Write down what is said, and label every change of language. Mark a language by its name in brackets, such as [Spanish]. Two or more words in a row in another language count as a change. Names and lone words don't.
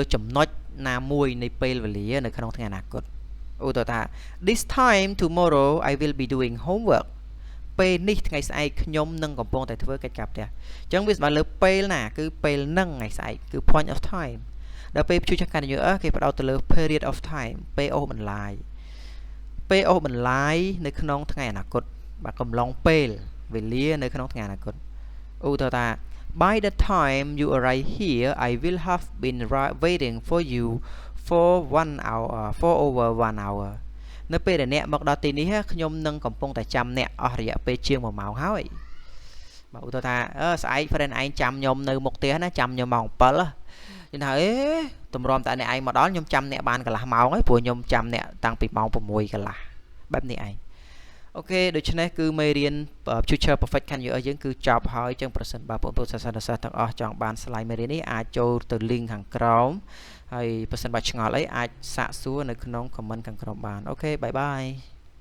[Khmer] ចំណុចណាមួយនៃពេលវេលានៅក្នុងថ្ងៃអនាគតឧទាហរណ៍ថា [English] this time tomorrow I will be doing homework [Khmer] ពេលនេះថ្ងៃស្អែ កខ្ញុំនឹងកំពុងតែធ្វើកិច្ចការផ្ទះអញ្ចឹងវាសំដៅលើពេលណាគឺពេលហ្នឹងថ្ងៃស្អែកគឺ [English] point of time [Khmer] ដល់ពេល [English] future continuous [Khmer] គេផ្ដោតទៅលើ [English] period of time [Khmer] ពេលអូសបន្លាយពេលអូសបន្លាយនៅក្នុងថ្ងៃអនាគតបាទកំឡុងពេលវេលានៅក្នុងថ្ងៃអនាគតឧទាហរណ៍ថា [English] by the time you arrive here I will have been waiting for you for 1 hour for over 1 hour [Khmer] នៅពេលដែលអ្នកមកដល់ទីនេះខ្ញុំនឹងកំពុងតែចាំអ្នកអស់រយៈពេលជាង1ម៉ោងហើយប ឧទាហរណ៍ថាស្អែក friend ឯងចាំខ្ញុំនៅមុខផ្ទះណាចាំខ្ញុំម៉ោង 7 យើងថាតម្រាំតែអ្នកឯងមកដល់ខ្ញុំចាំអ្នកបានកន្លះម៉ោងហើយព្រោះខ្ញុំចាំអ្នកតាំងពីម៉ោង 6 កន្លះបែបនេះឯងអូខេដូច្នេះគឺមេរៀន [English] Future Perfect [Khmer] ខាងយើងយើងគឺចប់ហើយចឹងប្រសិនបើបងប្អូនសិស្សទាំងអស់ចង់បាន slide មេរៀននេះអាចចូលទៅ link ខាងក្រោមហើយប្រសិនបើឆ្ងល់អីអាចសាកសួរនៅក្នុង comment ខាងក្រោមបានអូខេបាយបាយ